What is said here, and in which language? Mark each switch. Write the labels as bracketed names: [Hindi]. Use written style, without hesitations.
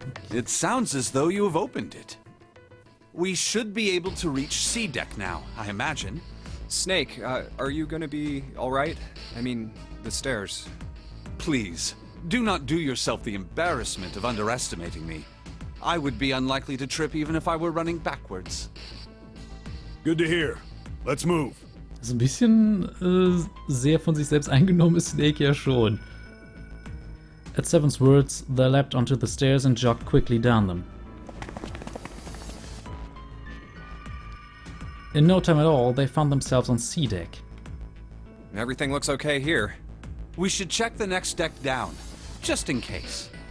[English] It sounds as though you have opened it. We should be able to reach C deck now, I imagine. Snake, are you gonna be all right? I mean, the stairs. Please, do not do yourself the embarrassment of underestimating me. I would be unlikely to trip even if I were running backwards. Good to hear. Let's move. [German] So ein bisschen sehr von sich selbst eingenommen ist Snake ja schon. [English] At Seven's words, they leapt onto the stairs and jogged quickly down them. In no time at all, they found themselves on C deck. Everything looks okay here. We should check the next deck down, just in case.